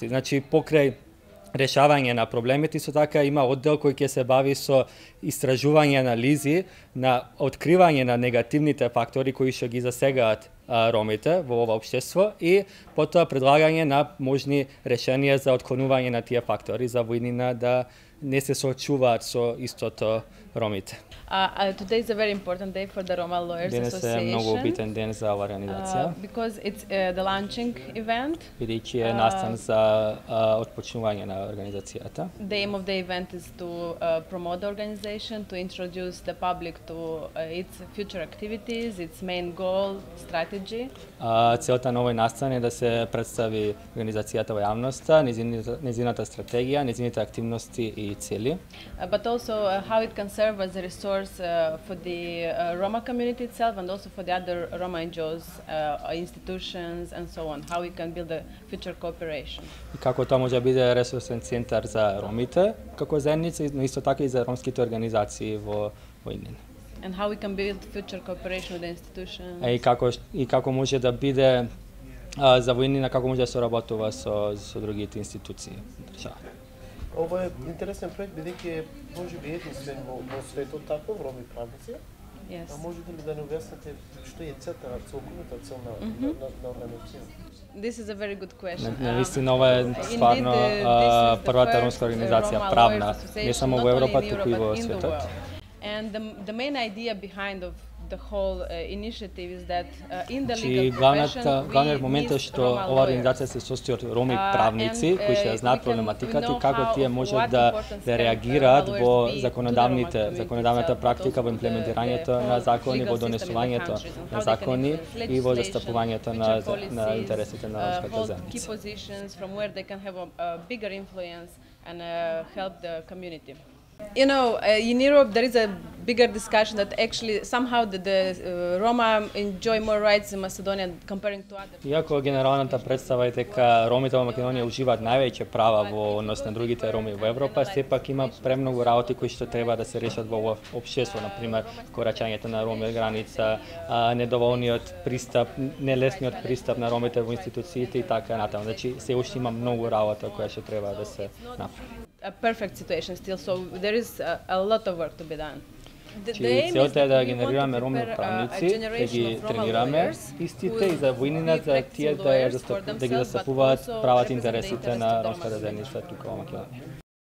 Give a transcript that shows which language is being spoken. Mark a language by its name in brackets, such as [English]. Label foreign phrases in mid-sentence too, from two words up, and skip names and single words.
[Macedonian] Значи, покрај решавање на проблемите, исто така има оддел кој ќе се бави со истражување анализи на откривање на негативните фактори кои што ги засегаат ромите во ова општество и потоа предлагање на можни решенија за отклонување на тие фактори за војнина да не се соочуваат со истото ромите. [English] Today is a very important day for the Roma Lawyers [Macedonian] Денес [English] Association. [Macedonian] Денес е многу битен ден за оваа организација. [English] Because it's the launching event. [Macedonian] Бидејќи е настан за отпочнување на организацијата. [English] The aim of the event is to promote the organization, to introduce the public to its future activities, its main goal, strategy. [Macedonian] Целта на овој настан е да се представи организацијата во јавноста, незината стратегија, незините активности и цели. [English] But also how it can serve as a resource for the Roma community itself and also for the other Roma NGOs, institutions and so on. How we can build a future cooperation. [Macedonian] И како тоа може да биде ресурсен центар за ромите, како заедница, но исто така и за ромските организации во Инин. [English] And how we can build future cooperation with the institutions. [Macedonian] И како може да биде за војнина, како може да се работува со другите институции. Ова е интересен проект, бидејќи можеби единствен во светот таков роми правници. [English] Yes. [Macedonian] А можете ли да ни објасните што е целта, целокупната цел на организацијата? [English] This is a very good question. [Macedonian] Наистина ова е стварно првата ромска организација правна, не само во Европа, туку и во светот. [English] And the main idea behind of the whole initiative is that in the legal profession [Macedonian] главниот момент е што ова организација се состои од роми правници кои ќе знаат проблематиката и како тие можат да реагираат во законодавната практика, во имплементирањето на закони, во донесувањето на закони и во застапувањето на интересите на ромската заедница. [English] Key positions from where they can have a bigger influence and help the community. You know, in Europe there is a bigger discussion that actually somehow the Roma enjoy more rights in Macedonia comparing to others. [Macedonian] Иако генералната представа е дека ромите во Македонија уживаат највеќе права во однос на другите роми во Европа, сепак има премногу работи кои што треба да се решат во општество, на пример, корачањето на роми од граница, недоволниот пристап, нелесниот пристап на ромите во институциите и така натаму. Значи, се уште има многу работа која што треба да се направи. [English] A perfect situation still, so there is a lot of work to be done. [Macedonian] Целта е да генерираме роми правници, да ги тренираме истите и за војнина за тие да ги застапуваат правата интересите на ромската заедница тука во Македонија.